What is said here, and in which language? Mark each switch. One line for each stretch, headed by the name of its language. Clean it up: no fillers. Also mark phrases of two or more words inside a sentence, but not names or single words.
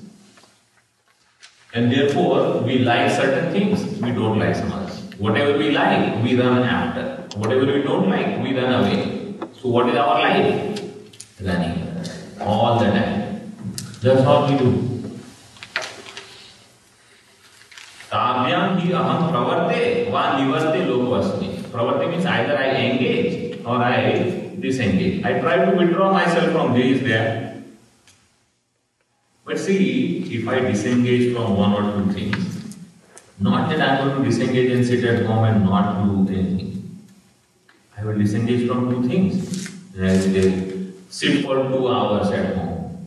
English: And therefore, we like certain things, we don't like some others. Whatever we like, we run after. Whatever we don't like, we run away. So what is our life? Running. All the time. That's all we do.
Sanskrit: Tavyam hi aham pravarte va nivarte lokvasmi.
English: Pravarte means either I engage or I disengage. I try to withdraw myself from this, there. But see, if I disengage from one or two things, not that I am going to disengage and sit at home and not do anything. I will disengage from two things. I will sit for 2 hours at home.